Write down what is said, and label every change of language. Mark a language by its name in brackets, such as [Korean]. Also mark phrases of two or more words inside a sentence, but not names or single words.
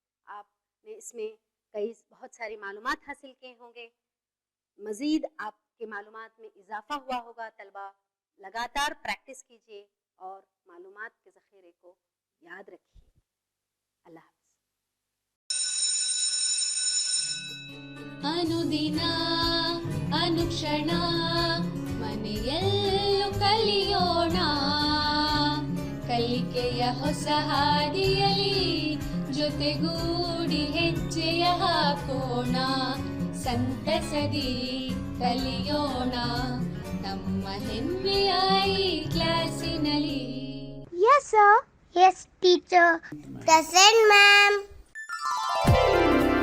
[Urdu] آپ نے اس میں بہت ساری معلومات حاصل کیے ہوں گے. مزید آپ کے معلومات میں اضافہ ہوا ہوگا۔ طلبہ لگاتار پریکٹس کیجیے اور معلومات کے ذخیرے کو یاد رکھیے. اللہ حافظ. [Kannada] ಅನುದಿನ ಅನುಕ್ಷಣ ಮನೆಯಲ್ಲೂ ಕಲಿಯೋಣ, ಕಲಿಕೆಯ ಹೊಸ ಹಾದಿಯಲಿ ಜೊತೆಗೂಡಿ ಹೆಜ್ಜೆಯ ಹಾಕೋಣ, ಸಂತಸದಿ ಕಲಿಯೋಣ ನಮ್ಮ ಹೆಮ್ಮೆಯ ಈ ಕ್ಲಾಸಿನಲ್ಲಿ. [English] Yes, sir. Yes, teacher. Present, ma'am.